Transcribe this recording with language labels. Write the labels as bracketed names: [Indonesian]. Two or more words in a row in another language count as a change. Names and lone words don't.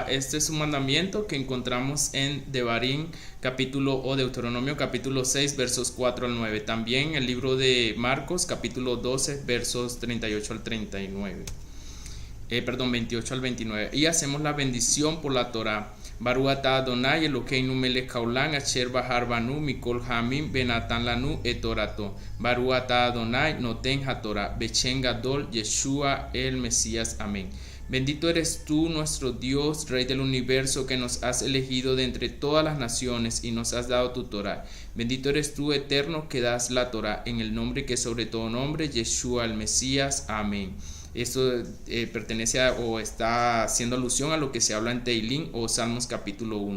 [Spanish] Este es un mandamiento que encontramos en Devarim, Deuteronomio capítulo 6, versos 4 al 9. También en el libro de Marcos, capítulo 12, versos 38 al 39. 28 al 29. Y hacemos la bendición por la Torah. [Hebrew] ברוך אתה אדוני אלוקינו מלך העולם אשר בחר בנו מכל העמים ונתן לנו את תורתו. ברוך אתה אדוני נותן התורה בשם גדול Yeshua [Spanish] el Mesías. Amén. Bendito eres tú, nuestro Dios, Rey del universo, que nos has elegido de entre todas las naciones y nos has dado tu Torah. Bendito eres tú, eterno, que das la Torah en el nombre que sobre todo nombre, Yeshua el Mesías. Amén. Esto pertenece o está haciendo alusión a lo que se habla en Teilín o Salmos capítulo 1.